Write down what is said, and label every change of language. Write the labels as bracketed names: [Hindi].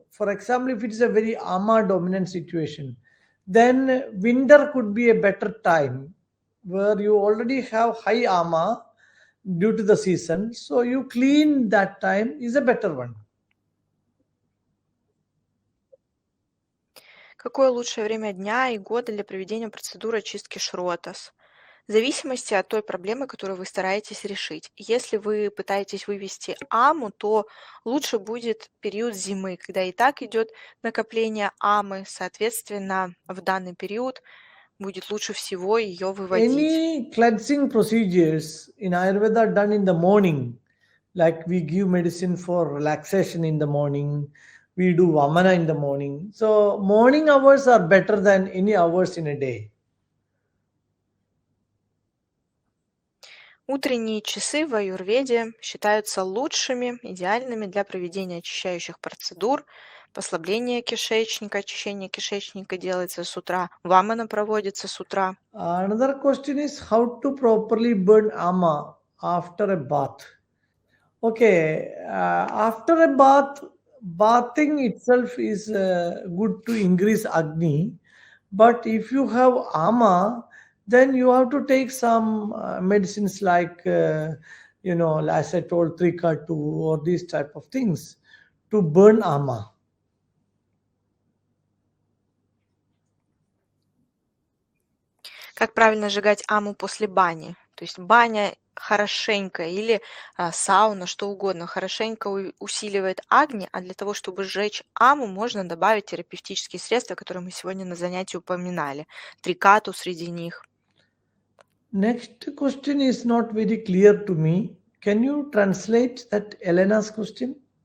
[English] For example, if it is a very ama dominant situation, then winter could be a better time where you already have high ama due to the season, so you clean that time is a better one. [Russian] Какое лучшее время дня и года для проведения процедуры очистки Шротас? В зависимости от той проблемы, которую вы стараетесь решить. Если вы пытаетесь вывести аму, то лучше будет период зимы, когда и так идет накопление амы, соответственно, в данный период будет лучше всего ее выводить. [English] Any cleansing procedures in Ayurveda are done in the morning, like we give medicine for relaxation in the morning, we do vamana in the morning. So morning hours are better than any hours in a day. [Russian] Утренние часы в аюрведе считаются лучшими, идеальными для проведения очищающих процедур. Послабление кишечника, очищение кишечника делается с утра, вамана проводится с утра. [English] Another question is how to properly burn ama after a bath. Okay, after a bath, bathing itself is good to increase Agni. But if you have ama, then you have to take some medicines like, as I told, trikatu or these type of things to burn ama. [Russian] Как правильно сжигать аму после бани? То есть баня хорошенько или сауна, что угодно, хорошенько усиливает Агни, а для того, чтобы сжечь аму, можно добавить терапевтические средства, которые мы сегодня на занятии упоминали. Трикату среди них. [English] Next question is not very clear to me. Can you translate that Elena's question?